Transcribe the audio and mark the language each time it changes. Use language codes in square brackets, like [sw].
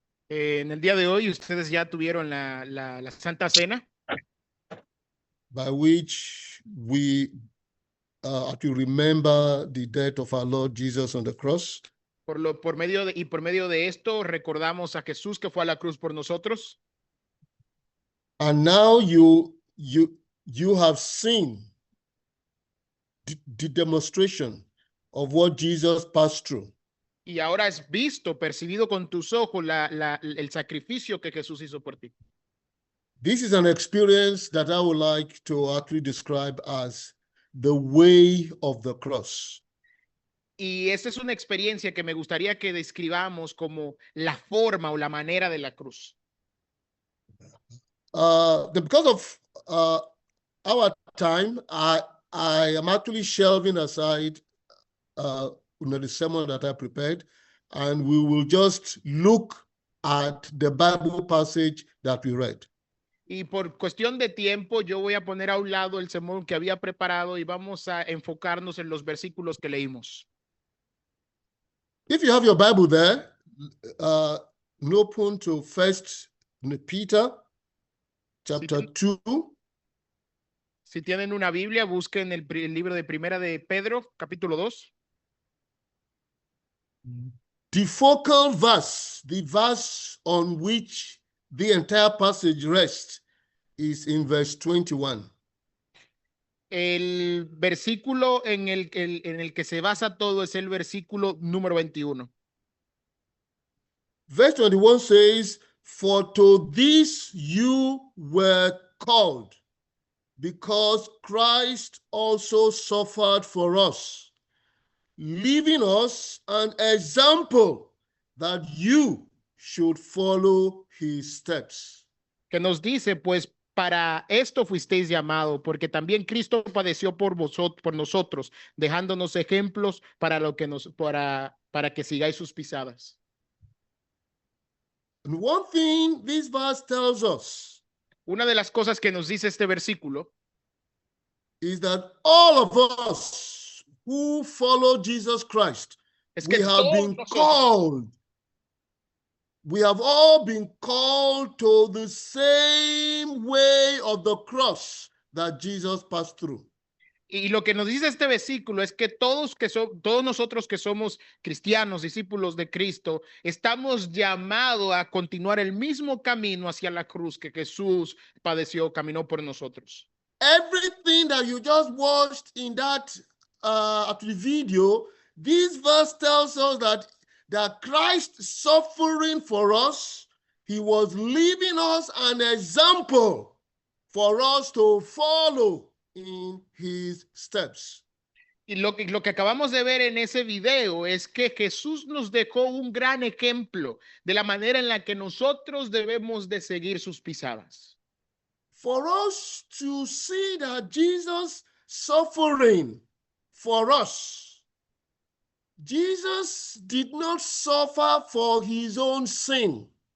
[es] En el día de hoy ustedes ya tuvieron la Santa Cena, [en] by which we to remember the death of our Lord Jesus on the cross. [es] por medio de esto recordamos a Jesús que fue a la cruz por nosotros. [en] And now you have seen the demonstration of what Jesus passed through. [es] Y ahora has visto, percibido con tus ojos el sacrificio que Jesús hizo por ti. [en] This is an experience that I would like to actually describe as the way of the cross. [es] Y esta es una experiencia que me gustaría que describamos como la forma o la manera de la cruz. [en] Because of our time, I am actually shelving aside the sermon that I prepared, and we will just look at the Bible passage that we read. [es] Y por cuestión de tiempo, yo voy a poner a un lado el sermón que había preparado y vamos a enfocarnos en los versículos que leímos. [en] If you have your Bible there, open to 1 Peter chapter 2. [es] Si tienen una Biblia, busquen el libro de Primera de Pedro, capítulo 2. [en] The focal verse, the verse on which the entire passage rests, is in verse 21. [es] El versículo en el que se basa todo es el versículo número 21. [en] Verse 21 says, "For to this you were called, because Christ also suffered for us, leaving us an example that you should follow his steps." [es] Que nos dice, pues, para esto fuisteis llamados, porque también Cristo padeció por nosotros, dejándonos ejemplos para que sigáis sus pisadas. [en] And one thing this verse tells us, [es] una de las cosas que nos dice este versículo, [en] is that all of us who follow Jesus Christ, [es] es que [en] we have been called. We have all been called to the same way of the cross that Jesus passed through. [es] Y lo que nos dice este versículo es que todos nosotros que somos cristianos, discípulos de Cristo, estamos llamados a continuar el mismo camino hacia la cruz que Jesús padeció, caminó por nosotros. [en] Everything that you just watched in that video, this verse tells us that Christ suffering for us, he was leaving us an example for us to follow in his steps. [es] Y lo que acabamos de ver en ese video es que Jesús nos dejó un gran ejemplo de la manera en la que nosotros debemos de seguir sus pisadas. [en] For us to see that Jesus suffering for us, Jesus did not suffer for his own sin.